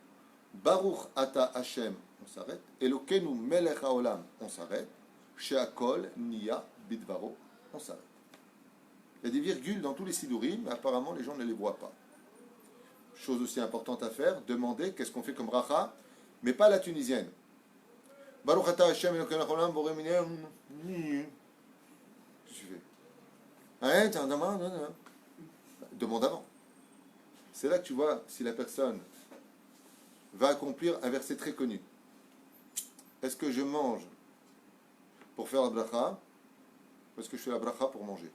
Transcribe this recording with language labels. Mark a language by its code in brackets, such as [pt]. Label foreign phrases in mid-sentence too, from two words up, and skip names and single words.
[he] ברוך אתה ה, [fr] on s'arrête. [he] אלוקינו מלך העולם, [fr] on s'arrête. [he] שהכל נהיה בדברו. [fr] On s'arrête. Il y a des virgules dans tous les sidurim, mais apparemment les gens ne les voient pas. Chose aussi importante à faire, demander qu'est-ce qu'on fait comme bracha, mais pas la tunisienne. [he] ברוך אתה ה' אלוקינו מלך העולם בורא מיניין. [fr] Qu'est-ce que tu fais? Hein, t'as un demande? Demande avant. C'est là que tu vois si la personne va accomplir un verset très connu. Est-ce que je mange pour faire la bracha ou est-ce que je fais la bracha pour manger?